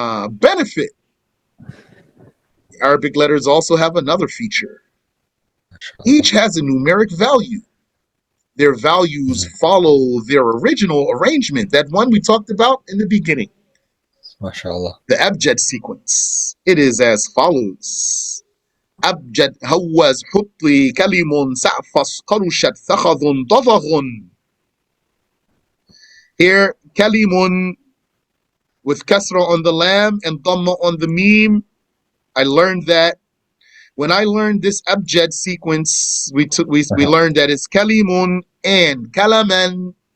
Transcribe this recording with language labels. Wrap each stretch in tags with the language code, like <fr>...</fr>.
<en>Benefit. Arabic letters also have another feature. Each has a numeric value. Their values follow their original arrangement, that one we talked about in the beginning. MashaAllah. The abjad sequence. It is as follows.</en> <ar>أبجد هوز حطي كلم سعفص قرشت ثخذ ضضغ.</ar> <en>Here, kalimun with kasra on the lam and dhamma on the meme. I learned that when I learned this abjad sequence, we learned that it's kalimun and kalaman.</en>